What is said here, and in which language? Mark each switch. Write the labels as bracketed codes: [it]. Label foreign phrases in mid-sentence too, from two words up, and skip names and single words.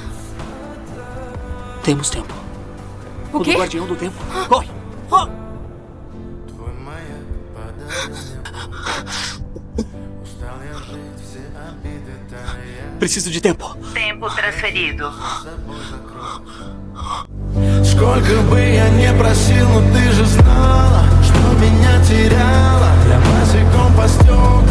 [pt] Temos tempo. O quê? do guardião do tempo. Corre! Oh! Preciso de tempo. Tempo transferido. [ru] Сколько бы я не просил, но ты же знала, что меня теряла. Я босиком по стеклам.